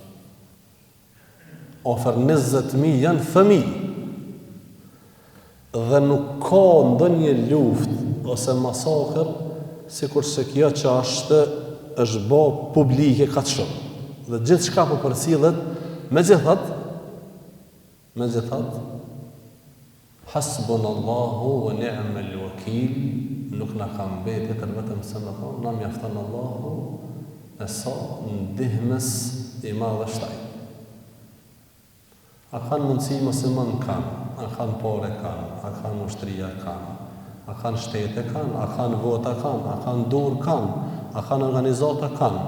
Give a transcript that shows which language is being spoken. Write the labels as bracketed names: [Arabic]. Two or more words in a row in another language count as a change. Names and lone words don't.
[Albanian] Afër 20.000 janë fëmijë. Dhe nuk ka ndonjë luftë ose masakër sikur se kjo që është bë publike kaq shumë. Dhe gjithçka po përcillet, megjithatë [Arabic] حسبنا الله ونعم الوكيل, [Albanian] nuk na ka mbetur vetëm se më thonë, na mjafton Allahu e sa ndihmës i madh është ai. A kanë mundësi musliman kanë, a kanë pore kanë, a kanë ushtria kanë, a kanë shtete kanë, a kanë vota kanë, a kanë dur kanë, a kanë organizata kanë.